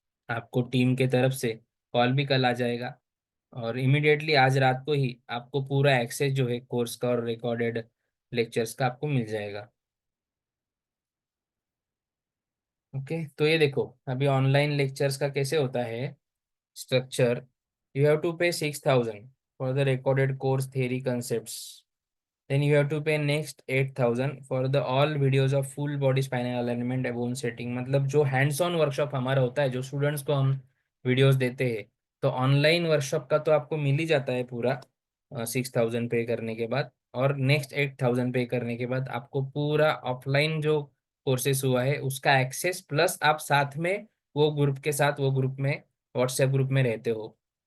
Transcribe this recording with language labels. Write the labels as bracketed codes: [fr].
[hi] आपको टीम के तरफ से कॉल भी कल आ जाएगा, और इमिडिएटली आज रात को ही आपको पूरा एक्सेस जो है कोर्स का और रिकॉर्डेड लेक्चर्स का आपको मिल जाएगा। ओके, तो ये देखो अभी ऑनलाइन लेक्चर्स का कैसे होता है स्ट्रक्चर। [en] You have to pay 6,000 for the recorded course theory concepts. Then you have to pay next 8,000 for the all videos of full body spinal alignment bone setting। [hi] मतलब जो हैंड्स ऑन वर्कशॉप हमारा होता है, जो स्टूडेंट्स को हम videos देते हैं, तो ऑनलाइन वर्कशॉप का तो आपको मिल ही जाता है पूरा 6,000 पे करने के बाद। और नेक्स्ट 8,000 पे करने के बाद आपको पूरा ऑफलाइन जो कोर्सेस हुआ है उसका एक्सेस, प्लस आप साथ में वो ग्रुप के साथ वो ग्रुप में व्हाट्सएप ग्रुप में रहते हो।